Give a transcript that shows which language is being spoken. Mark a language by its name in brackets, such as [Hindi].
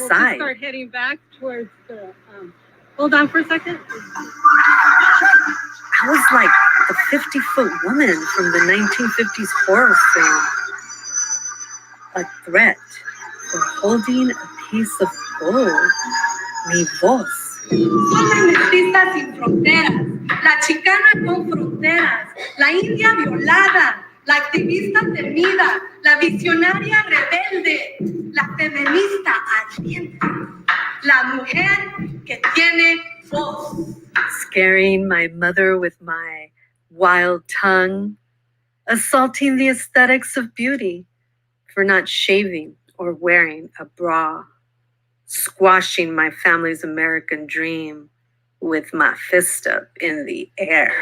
[English] We'll just start heading back towards the. Hold on for a second. I was like the 50-foot woman from the 1950s horror film. A threat for holding a piece of gold. [Spanish] Mi voz. Son las mestizas sin fronteras, la chicana con fronteras, la india violada, la activista temida, la visionaria rebelde, la feminista ardiente, la mujer que tiene voz. [English] Scaring my mother with my wild tongue, assaulting the aesthetics of beauty for not shaving or wearing a bra, squashing my family's American dream with my fist up in the air.